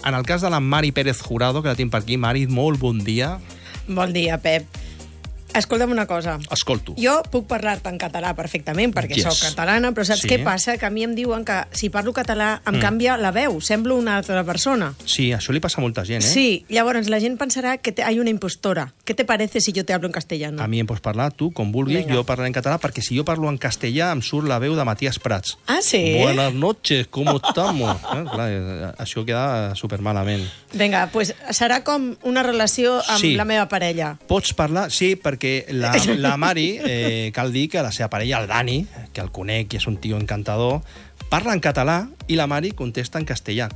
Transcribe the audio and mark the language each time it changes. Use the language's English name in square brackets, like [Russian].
[Catalan] En el cas de la Mari Pérez Jurado, que la tinc per aquí, Mari, molt bon dia. Bon dia, Pep. Escolta'm una cosa. Escolto. Jo puc parlar-te en català perfectament, perquè sóc catalana, però saps què passa? Que a mi em diuen que si parlo català em canvia la veu, semblo una altra persona. Sí, això li passa a molta gent, eh? Sí, llavors la gent pensarà que [Spanish] hay una impostora. ¿Qué te parece si yo te hablo en castellano? [Catalan] A mi em pots parlar, tu, com vulguis, jo parlaré en català, perquè si jo parlo en castellà em surt la veu de Matías Prats. Ah, sí? [Spanish] Buenas noches, ¿cómo estamos? [Catalan] Clar, això queda supermalament. Vinga, pues serà com una relació amb la meva parella. Pots parlar? Sí, perquè la Mari, cal dir que la seva parella, el Dani, que el conec i és un tio encantador, parla en català i la Mari contesta en castellà.